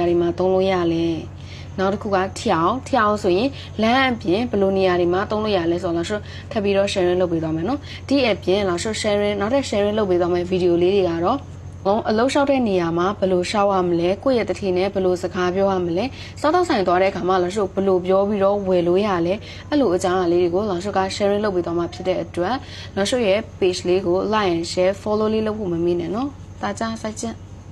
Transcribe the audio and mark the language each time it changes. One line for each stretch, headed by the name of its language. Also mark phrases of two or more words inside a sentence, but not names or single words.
Burmese: တွေမှာသုံးလို့ရလဲနောက်တစ်ခုက跳ဆိုရင်လမ်းအပြင်ဘယ်လိုနေရာတွေမှာသုံးလို့ရလဲဆိုတော့老师ထပ်ပြီးတော့ sharing လုပ်ပေးသွားမယ်နော်ဒီအပြင်老师 sharing နောက်ထပ် sharing လုပ်ပေးသွားမယ်ဗီဒီယိုလေးတွေကတော့အလုံးလျှောက်တဲ့နေရာမှာဘယ်လိုရှောက်ရမလဲကိုယ့်ရဲ့တတိနဲ့ဘယ်လိုစကားပြောရမလဲစားတော့ဆိုင်သွားတဲ့အခါမှာ老师ဘယ်လိုပြောပြီးတော့ဝယ်လို့ရလဲအဲ့လိုအကြောင်းအရာလေးတွေကို老师က sharing လုပ်ပေးသွားမှာဖြစ်တဲ့အတွက်老师ရဲ့ page လေးကို
English: like and share follow
Burmese: လေးလုပ်ဖို့မမေ့နဲ့နော်
Chinese: 大家再见